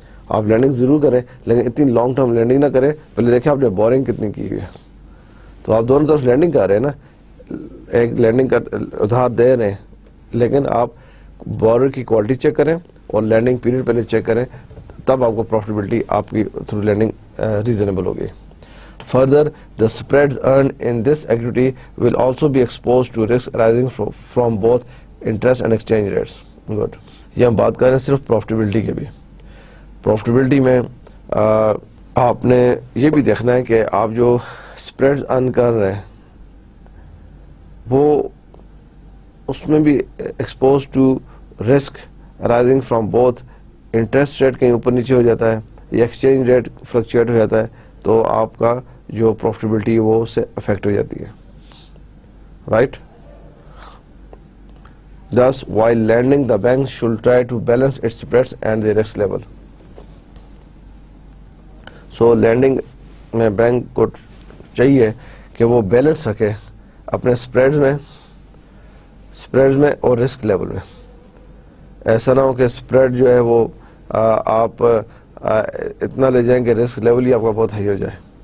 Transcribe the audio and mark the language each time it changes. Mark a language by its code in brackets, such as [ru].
[ur] آپ لینڈنگ ضرور کریں, لیکن اتنی لانگ ٹرم لینڈنگ نہ کریں. پہلے دیکھیں آپ نے بورنگ کتنی کی ہوئی ہے. تو آپ دونوں طرف لینڈنگ کر رہے ہیں نا, ایک لینڈنگ کا ادھار دے رہے ہیں, لیکن آپ بورر کی کوالٹی چیک کریں اور لینڈنگ پیریڈ پہلے چیک کریں, تب آپ کو پروفیٹیبلٹی آپ کی تھرو لینڈنگ ریزنیبل ہوگی. [en] Further, the spreads earned in this activity will also be exposed to risk arising from both interest and exchange rates. Good. [ur] یہ ہم بات کر رہے ہیں صرف پروفیٹیبلٹی کے بھی. پروفیٹیبلٹی میں آپ نے یہ بھی دیکھنا ہے کہ آپ جو اسپریڈز ارن کر رہے ہیں وہ اس میں بھی expose to risk arising from both. Interest rate کہیں اوپر نیچے ہو جاتا ہے یا ایکسچینج ریٹ فلکچویٹ ہو جاتا ہے تو آپ کا جو پروفیٹیبلٹی وہ اس سے افیکٹ ہو جاتی ہے, right. [en] Thus, while lending, the bank should try to balance its spreads and the risk level. [ur] So, lending میں بینک کو چاہیے کہ وہ بیلنس رکھے اپنے اسپریڈ میں اور رسک لیول میں. ایسا نہ ہو کہ اسپریڈ جو ہے وہ آپ اتنا لے جائیں کہ رسک لیول ہی آپ کا بہت ہائی ہو جائے.